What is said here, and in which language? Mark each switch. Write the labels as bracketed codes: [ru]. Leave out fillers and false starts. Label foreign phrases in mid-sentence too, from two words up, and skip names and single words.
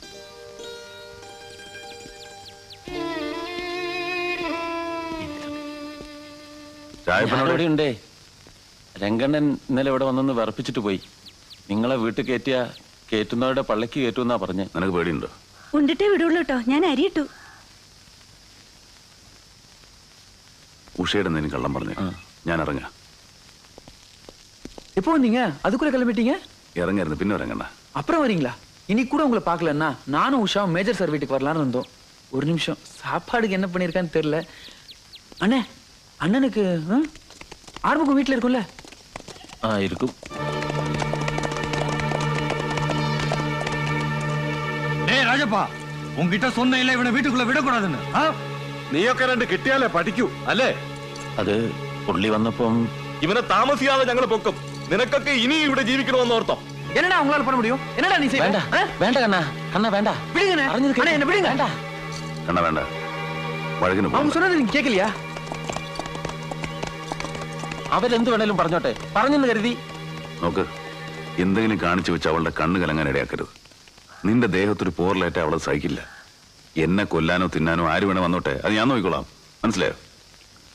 [ml] ഉണ്ടേ. രംഗണ്ണൻ ഇന്നലെ ഇവിടെ വന്നൊന്ന് വിറപ്പിച്ചിട്ട് പോയി. നിങ്ങളെ വീട്ടിൽ കയറ്റുന്നവരുടെ പള്ളിക്ക് കയറ്റുമെന്നാ പറഞ്ഞ്. നിനക്ക് പേടിയുണ്ടോ? ഉണ്ടിട്ടേ വിടുള്ളൂ കേട്ടോ. ഞാൻ അരിയിട്ടു. ഉഷയുടെ എന്തെങ്കിലും കള്ളം പറഞ്ഞു. ഞാൻ ഇറങ്ങാ. [ta] எப்போ வந்தீங்க? அதுக்குள்ள கிளம்பிட்டீங்க? இறங்காருந்து பின்ன இறங்கண்ணா. அப்புறம் வரீங்களா? இனி கூட உங்களை பார்க்கலன்னா நானும் உஷாவும் மேஜர் சார் வீட்டுக்கு வரலான்னு வந்தோம். ஒரு நிமிஷம், சாப்பாடுக்கு என்ன பண்ணியிருக்கான்னு தெரியல. அண்ணே, அண்ணனுக்கு ஆறுமுகம் வீட்டில் இருக்கும்ல? இருக்கும். ஏய் ராஜப்பா, உன்கிட்ட சொன்ன இல்ல இவனை வீட்டுக்குள்ள விடக்கூடாதுன்னு. [ml] നീയൊക്കെ രണ്ട് കിട്ടിയാലേ പഠിക്കൂ അല്ലേ? അത് പുള്ളി വന്നപ്പം ഇവനെ താമസിയാതെ ഞങ്ങൾ പൊക്കും. നിനക്കൊക്കെ ഇനി ഇവിടെ ജീവിക്കണമെന്ന് ഓർത്തോ? [ta] என்னடா உங்களால பண்ண முடியும்? என்னடா நீ செய்ய? [ml] വേണ്ട വേണ്ട കണ്ണാ, കണ്ണാ വേണ്ട. [ta] விடுங்கண்ணே. அண்ணே என்ன விடுங்க. [ml] വേണ്ട കണ്ണ വേണ്ട. വഴകിന് [ta] அவங்க சொன்னது நீங்க கேட்கலையா? [ml] അവരെന്ത് വേണേലും പറഞ്ഞോട്ടെ, പറഞ്ഞെന്ന് കരുതി. നോക്ക്, എന്തെങ്കിലും കാണിച്ചു വെച്ച് അവളുടെ കണ്ണ് കലങ്ങാൻ ഇടയാക്കരുത്. നിന്റെ ദേഹത്തൊരു പോറലേറ്റ അവളെ സഹിക്കില്ല. എന്നെ കൊല്ലാനോ തിന്നാനോ ആര് വേണേ വന്നോട്ടെ, അത് ഞാൻ നോക്കിക്കോളാം. മനസ്സിലായോ? ഊണ്